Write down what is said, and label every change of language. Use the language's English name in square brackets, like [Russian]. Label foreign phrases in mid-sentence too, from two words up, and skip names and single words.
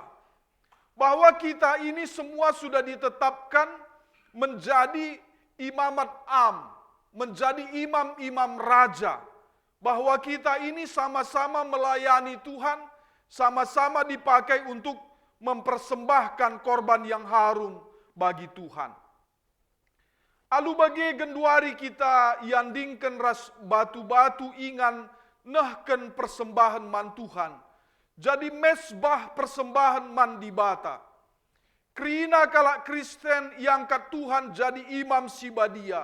[Indonesian] Bahwa kita ini semua sudah ditetapkan menjadi imamat menjadi imam-imam raja. Bahwa kita ini sama-sama melayani Tuhan, sama-sama dipakai untuk mempersembahkan korban yang harum bagi Tuhan. [Batak Karo] Alu bagi genduari kita yandingkan ras batu-batu ingan nehken persembahan man Tuhan. Jadi mesbah persembahan man dibata. Krina kalak Kristen yang kat Tuhan jadi imam sibadia.